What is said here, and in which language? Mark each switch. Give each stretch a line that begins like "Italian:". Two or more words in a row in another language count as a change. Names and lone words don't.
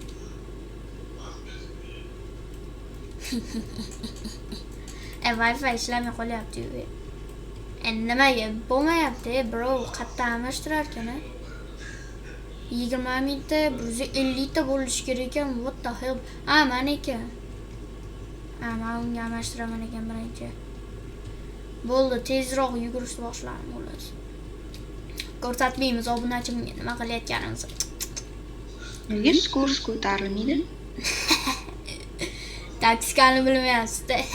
Uzbek: Wi-Fi ishlamay qolyapti. Nimaga bo'lmayapti, bro? Qayerda almashtirar ekan? 20 mingta, 150 ta bo'lishi kerak ekan.
English: What the hell?
Uzbek: Meniki. Men unga almashtiraman ekan birinchi. Bo'ldi, tezroq yugurishni boshladim xolos. Ko'rsatmaymiz obunachimga nima qilayotganimizni. Nega skors ko'tarilmaydi? Taktikani bilmayapsiz-da.